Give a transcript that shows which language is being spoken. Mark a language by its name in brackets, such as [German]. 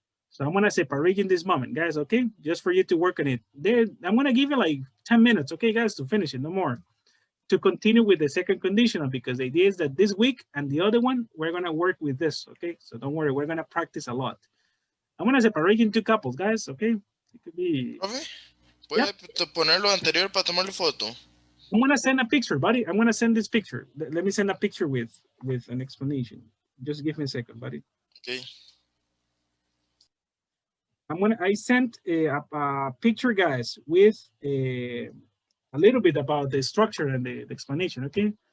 [English] So I'm gonna separate in this moment, guys, okay? Just for you to work on it. I'm gonna give you like 10 minutes, okay, guys, to finish it, no more. To continue with the second conditional, because the idea is that this week and the other one, we're gonna work with this, okay? So don't worry, we're gonna practice a lot. I'm gonna separate into couples, guys, okay? It could be. [Spanish] Profe, ¿puede poner lo anterior para tomarle foto? [English] I'm gonna send a picture, buddy. I'm gonna send this picture. Let me send a picture with an explanation. Just give me a second, buddy. Okay. I sent a picture, guys, with a little bit about the structure and the explanation, okay?